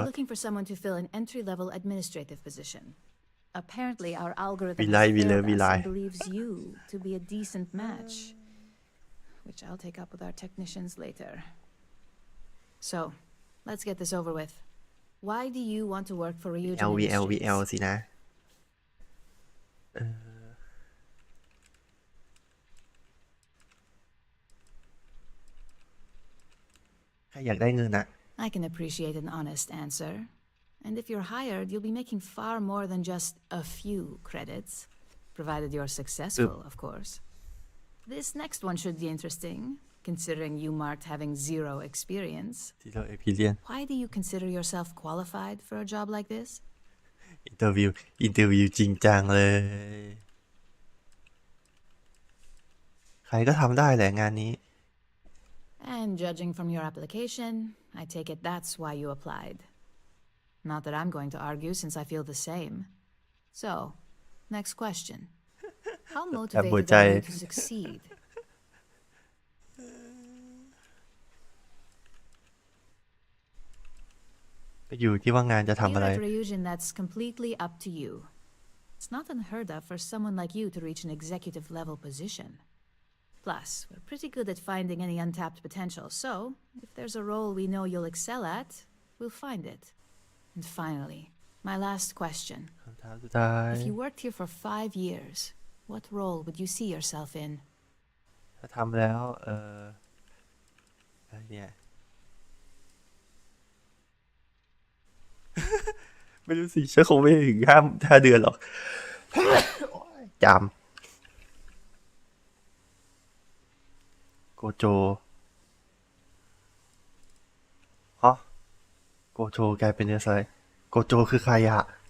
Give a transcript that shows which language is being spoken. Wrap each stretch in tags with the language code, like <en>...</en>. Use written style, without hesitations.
<en>We're looking for someone to fill an entry-level administrative position. Apparently, our algorithm We has lie, we failed lie, we us lie. and believes you to be a decent match. which I'll take up with our technicians later. So, let's get this over with. Why do you want to work for Ryujin</en> <th>LVL สินะใครอยากได้เงินอะ</th> <en>I can appreciate an honest answer. And if you're hired, you'll be making far more than just a few credits. Provided you're successful, of course. This next one should be interesting, considering you marked having 0 experience. Zero experience Why do you consider yourself qualified for a job like this?</en> <th>อินเตอร์วิวจริงจังเลย ใครก็ทำได้แหละงานนี้</th> <en>And judging from your application, I take it that's why you applied. Not that I'm going to argue since I feel the same. So, next question. How motivated are you to succeed?</en> <th>ก็อยู่ที่ว่างานจะทำอะไร</th> <en>Here at Ryujin, that's completely up to you. It's not unheard of for someone like you to reach an executive level position. Plus, we're pretty good at finding any untapped potential, so if there's a role we know you'll excel at, we'll find it. And finally, my last question.</en> <th>คำถามสุดท้าย</th> <en>If you worked here for 5 years, what role would you see yourself in?</en> <th>ถ้าทำแล้วอะไรเนี่ย ไม่รู้สิฉันคงไม่ถึง5 เดือนหรอก จำโกโจฮะโกโจกลายเป็นเนื้อสไลด์โกโจคือใครอะ</th>